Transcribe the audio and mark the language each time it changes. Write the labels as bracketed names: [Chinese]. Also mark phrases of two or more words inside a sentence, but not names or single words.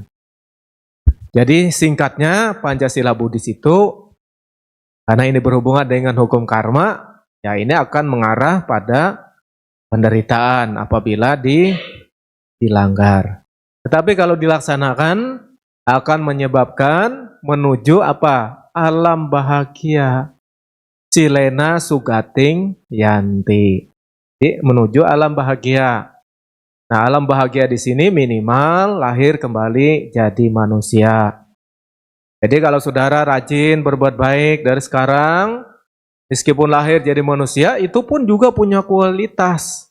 [Indonesian] Jadi singkatnya Pancasila Buddhis itu karena ini berhubungan dengan hukum karma, ya ini akan mengarah pada penderitaan apabila dilanggar. Tetapi kalau dilaksanakan akan menyebabkan menuju apa? Alam bahagia. [Pali] Silena sugating yanti. [Indonesian] Jadi menuju alam bahagia. Nah, alam bahagia di sini minimal lahir kembali jadi manusia. Jadi kalau saudara rajin berbuat baik dari sekarang, meskipun lahir jadi manusia, itu pun juga punya kualitas.